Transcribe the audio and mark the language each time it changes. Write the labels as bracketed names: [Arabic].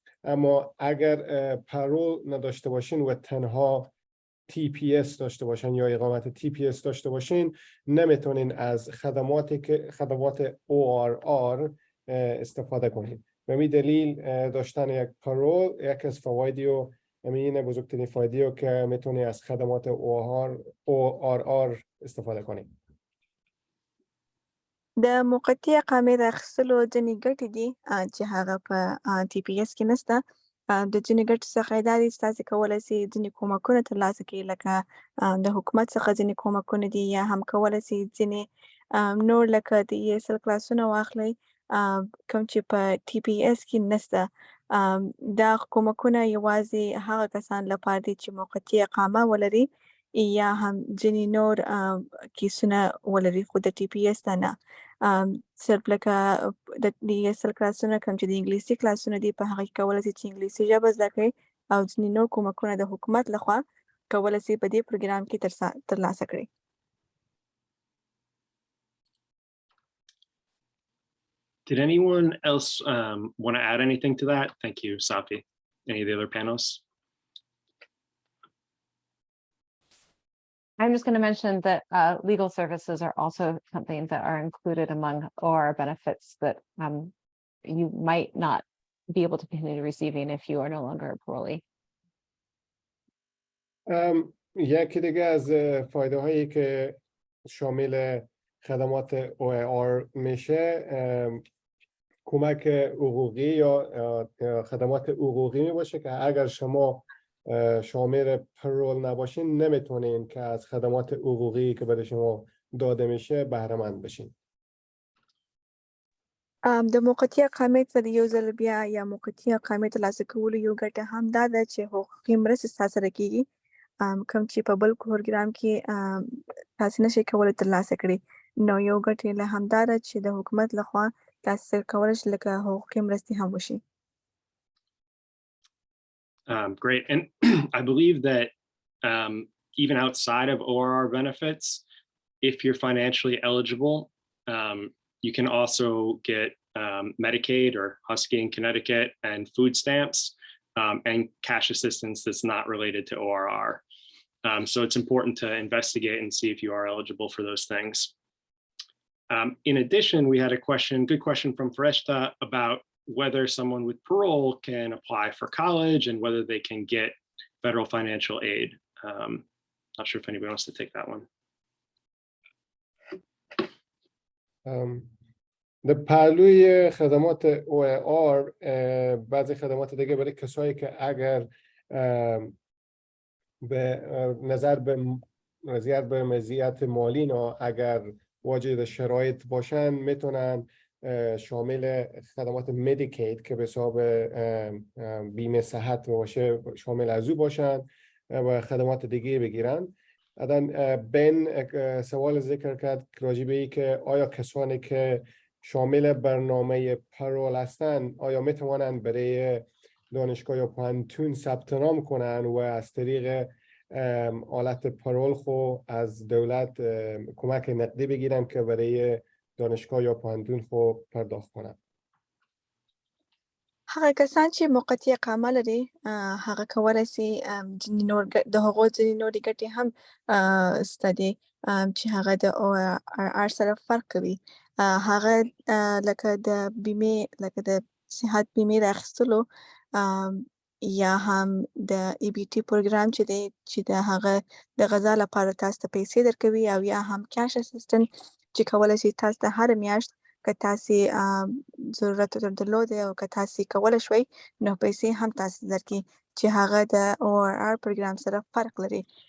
[Persian] اما اگر پرول نداشته باشین و تنها TPS داشته باشین یا اقامت TPS داشته باشین، نمیتونین از خدمات ORR استفاده کنید. به این دلیل داشتن یک پرول یک از فوایدی و همین بزرگترین فایده‌ای که میتونی از خدمات ORR استفاده کنید. [Pashto] د موقتي اقامې د اخیستلو ځینې ګټې دي چې هغه په TPS کې نشته. د ځینې ګټو څخه دا دي چې تاسې کولی سئ ځینې کومکونه ترلاسه کړئ، لکه د حکومت څخه ځینې کومکونه دي، یا هم کولی سئ ځینې نور لکه د ESL کلاسونه واخلئ کوم چې په TPS کې نشته. دا کومکونه یوازې هغه کسان لپاره دي چې موقتي اقامه ولري یا هم ځینې نور کیسونه ولري خو د TPS ته نه. صرف لکه د ESL کلاسونه کوم چې د انګلیسي کلاسونه دي، په هغه کې کولی سئ چې انګلیسي ژبه زده کړئ او ځینې نور کومکونه د حکومت لخوا کولی سئ په دې پروګرام کې ترلاسه کړئ. [English] Did anyone else want to add anything to that? Thank you, Safi. Any of the other panelists? I'm just going to mention that legal services are also something that are included among ORR benefits that you might not be able to continue receiving if you are no longer a parolee. [Persian] یکی دیگه از فایده هایی که شامل خدمات ORR میشه کمک حقوقی یا خدمات حقوقی می باشه که اگر شما شامل پرول نباشین نمیتونین که از خدمات حقوقی که برای شما داده میشه بهره مند بشین. [Pashto] د موقتي اقامې ته د یو ځل بیا یا موقتي اقامې ترلاسه کولو یو ګټه هم دا ده چې حقوقي مرستې ستا سره کېږي، کوم چې په بل پروګرام کې تاسې نشئ کولی ترلاسه کړئ. نو یو ګټه یې هم دا ده چې د حکومت لخوا تاسې سره کولی شئ لکه حقوقي مرستې هم وشي. [English] Great. And I believe that even outside of ORR benefits, if you're financially eligible, you can also get Medicaid or Husky in Connecticut and food stamps and cash assistance that's not related to ORR. So it's important to investigate and see if you are eligible for those things. In addition, we had a good question from Fareshta about whether someone with parole can apply for college and whether they can get federal financial aid. Not sure if anybody wants to take that one. [Persian] در پهلوی خدمات OAR بعضی خدمات دیگه برای کسایی که اگر به نظر به مزیت مالی اگر واجد شرایط باشن میتونن شامل خدمات مدیکید که به حساب بیمه صحت باشه شامل از او باشن و خدمات دیگه بگیرن. بین سوال ذکر کرد راجع به این که آیا کسانی که شامل برنامه پرول هستن آیا میتوانند برای دانشگاه یا پانتون ثبت نام کنن و از طریق آلت پرول خو از دولت کمک نقدی بگیرن که برای دانشگاه یا پانتون خو پرداخت کنن. [Pashto] هغه کسان چې موقتي اقامه لري هغه کولی سي د هغو ځینې نورې ګټې هم سته دي چې هغه د ORR سره فرق کوي. هغه لکه د بیمې لکه د صحت بیمې د اخیستلو یا هم د EBT پروګرام چې دی چې د هغه د غذا لپاره تاسو ته پیسې درکوي او یا هم کاش اسسټنټ چې کولی شي تاسو ته هر میاشت که تاسو ضرورت درلود او که تاسو کولی شوي نو پیسې هم تاسو درکړي چې هغه د ORR پروګرام سره فرق لري.